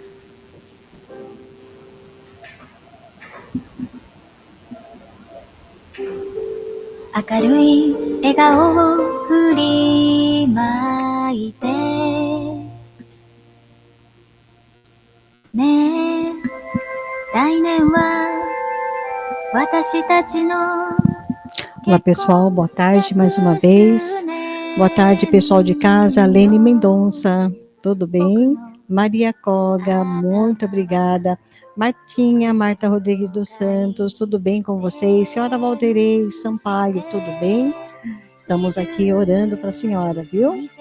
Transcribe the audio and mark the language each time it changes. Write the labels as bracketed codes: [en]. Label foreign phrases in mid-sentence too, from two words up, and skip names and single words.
[ja] 明るい笑顔を振りまいてねえ、来年は私たちの [pt] Olá pessoal, boa tarde mais uma vez. Boa tarde pessoal de casa, Lene Mendonça, tudo bem? Maria Koga, muito obrigada. Martinha, Marta Rodrigues dos Santos, tudo bem com vocês? Senhora Valderei Sampaio, tudo bem? Estamos aqui orando para a senhora, viu?